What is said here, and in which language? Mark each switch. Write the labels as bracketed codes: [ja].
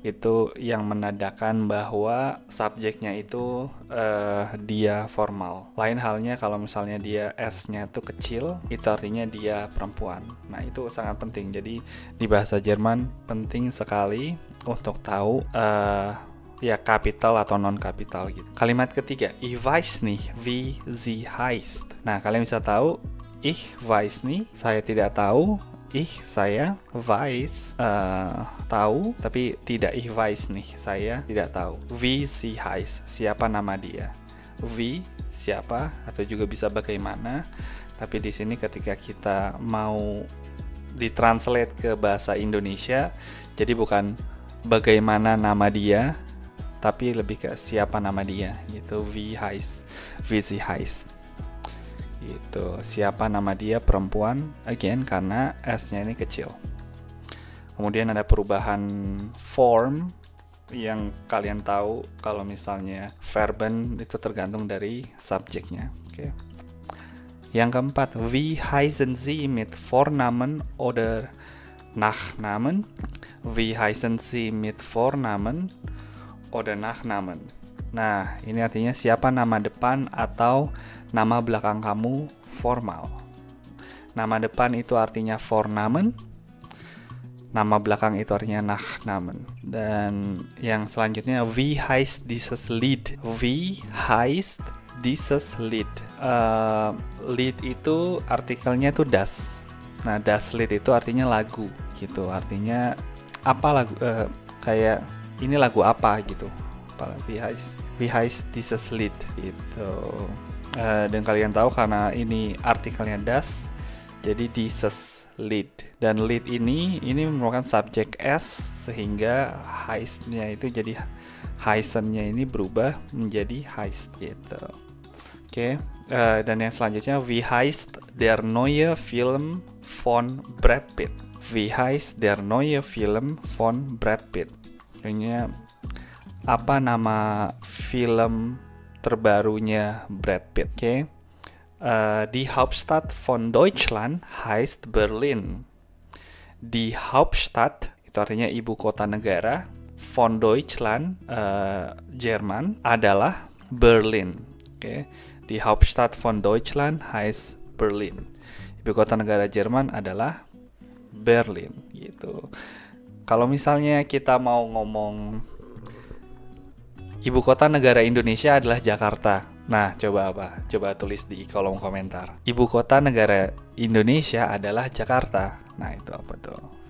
[id] Itu yang menandakan bahwa subjeknya itu dia formal. Lain halnya kalau misalnya dia S-nya itu kecil, itu artinya dia perempuan. Nah, itu sangat penting. Jadi di bahasa Jerman penting sekali untuk tahu ya kapital atau non kapital gitu. Kalimat ketiga, [de] ich weiß nicht wie sie heißt. [id] Nah, kalian bisa tahu [de] ich weiß nicht, [id] saya tidak tahu. Saya weiß tahu, tapi tidak [de] ich weiß nicht, [id] saya tidak tahu. [de] Wie sie heißt, [id] siapa nama dia. Wie siapa atau juga bisa bagaimana. Tapi di sini ketika kita mau ditranslate ke bahasa Indonesia, jadi bukan bagaimana nama dia, tapi lebih ke siapa nama dia gitu. [de] Wie sie heißt [id] gitu, siapa nama dia, perempuan, again karena S-nya ini kecil. Kemudian ada perubahan form yang kalian tahu kalau misalnya verben itu tergantung dari subjeknya, oke. Yang keempat, [de] wie heißen Sie mit Vornamen oder Nachnamen? Wie heißen Sie mit Vornamen oder Nachnamen. [id] Nah, ini artinya siapa nama depan atau nama belakang kamu formal. Nama depan itu artinya Vornamen, nama belakang itu artinya Nachnamen. Dan yang selanjutnya, [de] wie heißt dieses Lied? Wie heißt dieses Lied? [id] Lied itu artikelnya tuh das. Nah, das Lied itu artinya lagu gitu. Artinya apa lagu, kayak ini lagu apa gitu. [de] Wie heißt dieses Lied [id] gitu. Dan kalian tahu karena ini artikelnya das, jadi dieses Lied. Dan Lied ini merupakan subjek S, sehingga heißt-nya itu jadi heißen-nya ini berubah menjadi heißt gitu. Oke. Dan yang selanjutnya, [de] wie heißt der neue Film von Brad Pitt. Wie heißt der neue Film von Brad Pitt? [id] Artinya, apa nama film terbarunya Brad Pitt? Oke. [de] Die Hauptstadt von Deutschland heißt Berlin. Die Hauptstadt [id] itu artinya ibu kota negara, [de] von Deutschland [id] Jerman adalah Berlin. Oke. [de] Die Hauptstadt von Deutschland heißt Berlin. [id] Ibu kota negara Jerman adalah Berlin gitu. Kalau misalnya kita mau ngomong ibu kota negara Indonesia adalah Jakarta. Nah, coba apa? Coba tulis di kolom komentar. Ibu kota negara Indonesia adalah Jakarta. Nah, itu apa tuh?